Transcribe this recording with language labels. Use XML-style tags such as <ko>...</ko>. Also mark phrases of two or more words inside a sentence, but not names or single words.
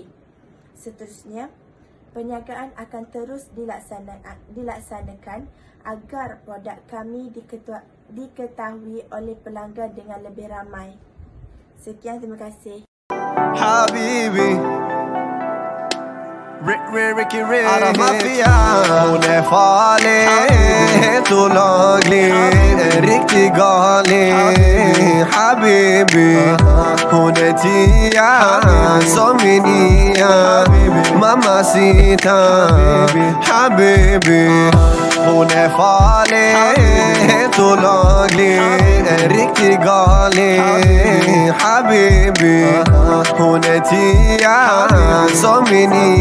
<ms>Seterusnya, perniagaan akan terus dilaksanakan agar produk kami diketahui oleh pelanggan dengan lebih ramai. Sekian, terima kasih.</ms> <sv>Habibi, Ricky Ray Ara mafia hon är farlig olaglig riktigt galen habibi hon är tia som min nia mamacita habibi hon är farlig olaglig riktigt galen habibi hon är tia som min nia</sv>